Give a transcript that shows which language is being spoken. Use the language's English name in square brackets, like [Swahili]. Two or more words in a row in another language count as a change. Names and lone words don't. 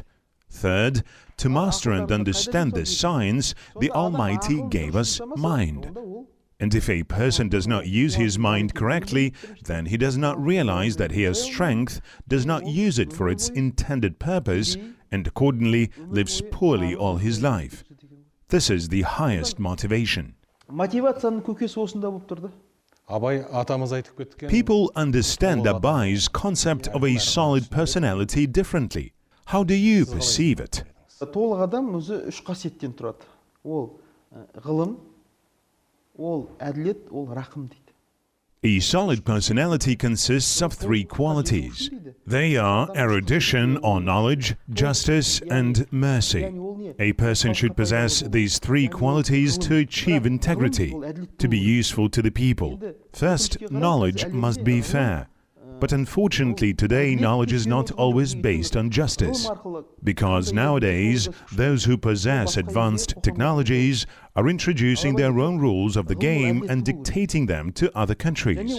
[English] Third, to master and understand this science, the Almighty gave us mind. And if a person does not use his mind correctly, then he does not realize that he has strength, does not use it for its intended purpose, and accordingly lives poorly all his life. This is the highest motivation." [Kazakh] Мотивацияның көкесі осында болып тұрды. Абай атамыз айтып кеткен. [English] People understand Abai's concept of a solid personality differently. How do you perceive it? [Kazakh] Толық адам өзі үш қасиеттен тұрады. Ол ғылым, ол әділет, ол рақым дейді. [English] A solid personality consists of three qualities. They are erudition or knowledge, justice, and mercy. A person should possess these three qualities to achieve integrity, to be useful to the people. First, knowledge must be fair. But unfortunately today knowledge is not always based on justice, because nowadays those who possess advanced technologies are introducing their own rules of the game and dictating them to other countries.